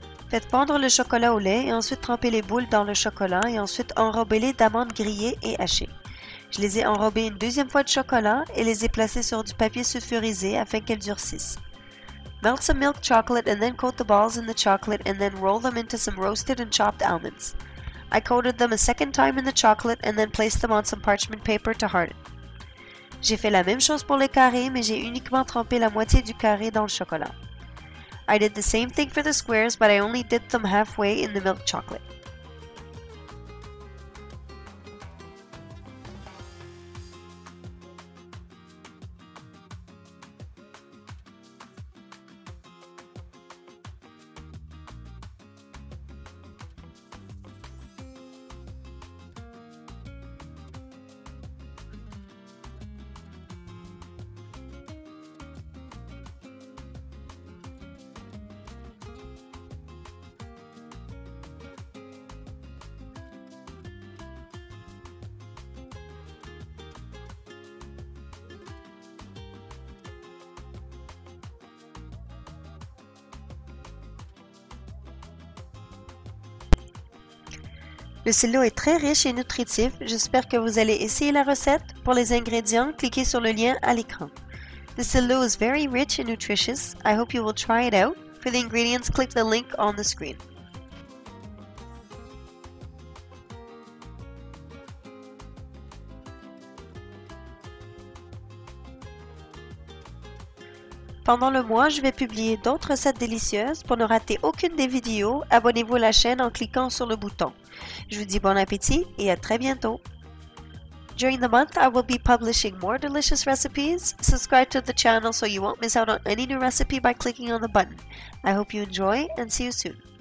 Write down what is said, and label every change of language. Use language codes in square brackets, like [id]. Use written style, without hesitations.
[fr] Faites fondre le chocolat au lait et ensuite trempez les boules dans le chocolat et ensuite enrobez-les d'amandes grillées et hachées. Je les ai enrobées une deuxième fois de chocolat et les ai placées sur du papier sulfurisé afin qu'elles durcissent. [en] Melt some milk chocolate and then coat the balls in the chocolate and then roll them into some roasted and chopped almonds. I coated them a second time in the chocolate and then placed them on some parchment paper to harden. [fr] J'ai fait la même chose pour les carrés, mais j'ai uniquement trempé la moitié du carré dans le chocolat. [en] I did the same thing for the squares, but I only dipped them halfway in the milk chocolate. [fr] Le Sellou est très riche et nutritif. J'espère que vous allez essayer la recette. Pour les ingrédients, cliquez sur le lien à l'écran. [en] The Sellou is very rich and nutritious. I hope you will try it out. For the ingredients, click the link on the screen. [fr] Pendant le mois, je vais publier d'autres recettes délicieuses. Pour ne rater aucune des vidéos, abonnez-vous à la chaîne en cliquant sur le bouton. Je vous dis bon appétit et à très bientôt. [en] During the month, I will be publishing more delicious recipes. Subscribe to the channel so you won't miss out on any new recipe by clicking on the button. I hope you enjoy and see you soon.